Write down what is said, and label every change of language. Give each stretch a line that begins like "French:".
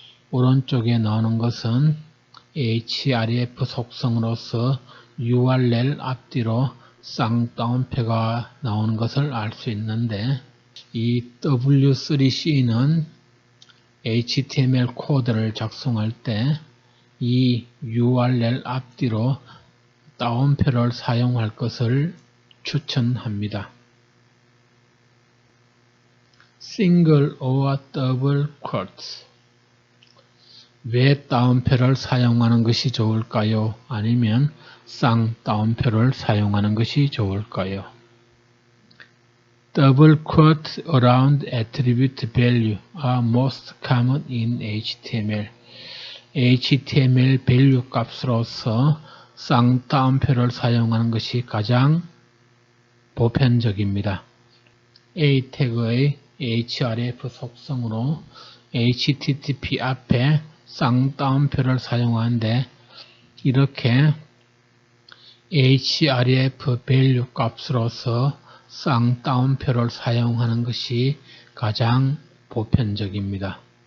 Korean: 오른쪽에 나오는 것은 href 속성으로서 URL 앞뒤로 쌍따옴표가 나오는 것을 알 수 있는데 이 W3C는 HTML 코드를 작성할 때 이 URL 앞뒤로 따옴표를 사용할 것을 추천합니다.
English: Single or double quotes.
Korean: 왜 따옴표를 사용하는 것이 좋을까요? 아니면 쌍따옴표를 사용하는 것이 좋을까요?
English: Double quotes around attribute value are most common in HTML.
Korean: HTML value 값으로서 쌍따옴표를 사용하는 것이 가장 보편적입니다. A 태그의 href 속성으로 http 앞에 쌍따옴표를 사용하는데 이렇게 href value 값으로서 쌍따옴표를 사용하는 것이 가장 보편적입니다.